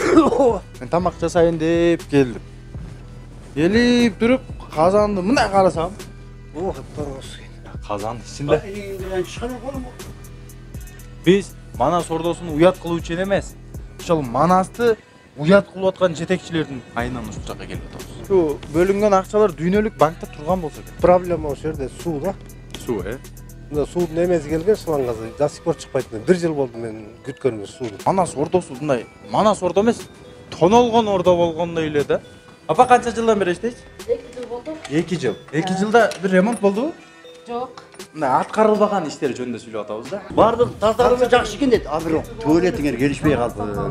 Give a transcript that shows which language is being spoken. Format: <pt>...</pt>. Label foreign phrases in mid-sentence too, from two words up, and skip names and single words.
<ky>Мен тамак жасайын деп келдим. Келип туруп казанды мындай карасам, казан ичинде. Биз Манас ордосун уят кылуучу эмес. Ошол Манасты уят кылып аткан жетекчилердин айынан ушул жакка келип атабыз. Шу бөлүнгөн акчалар дүйнөлүк банкта турган болсо керек. Проблема ошол жерде суу да. Суу, Мына суудун эмеси келген шлангасы</ky> <ru>до сих пор</ru> <ky>чыкпайт. 1 жыл болду мен күткөнүм сууну. Манас ордосу мындай Манас ордо эмес, тонолгон ордо болгондой эле да. Апа канча жылдан бери иштейсиз? 2 жыл болду. 2 жыл. 2 жылда бир ремонт болдубу? Жок. Мына аткарылбаган иштер жөнүндө сүйлөп атабыз да. Бардык тазалыгы жакшы экен дейт. А бирок туалетиңер келишпей калды.</ky>